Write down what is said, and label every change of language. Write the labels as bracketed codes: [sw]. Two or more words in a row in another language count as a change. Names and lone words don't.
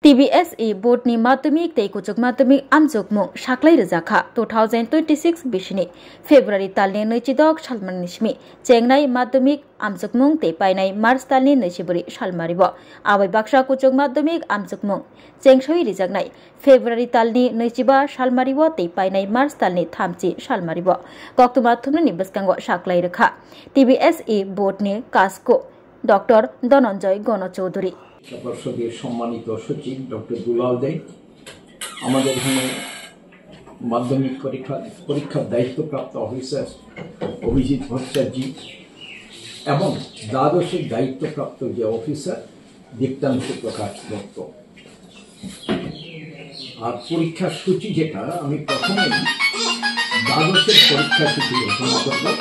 [trp] TBSE बोर्ड नि माध्यमिक तै कुचुक माध्यमिक आमजुक मुं साख्लाय रोजाखा 2026 बिसिनि फेब्रुवारि तालनि 22 सालमान निस्मि चेंनाय माध्यमिक आमजुक मुं तै पाइनाय मार्च तालनि 24 सालमारिब आबै बाक्सा कुचुक माध्यमिक आमजुक मुं चेंसोय रिजाकनाय फेब्रुवारि तालनि 25 सालमारिब तै पाइनाय मार्च तालनि 30 सालमारिब कक्तुमा थुमनि बस्कांग साख्लाय रोखा TBSE बोर्ड नि कास्को डॉक्टर धनंजय गण चौधुरी [bn] পর্ষদের সম্মানিত সচিব ডক্টর দুলাল দে আমাদের এখানে মাধ্যমিক পরীক্ষার দায়িত্বপ্রাপ্ত অফিসার অভিজিৎ ভট্টাচার্য এবং দ্বাদশের দায়িত্বপ্রাপ্ত যে অফিসার দীপ্তাংশু প্রকাশ দত্ত আর পরীক্ষার সূচি যেটা আমি প্রথমেই দ্বাদশের পরীক্ষার সূচি ঘোষণা করব।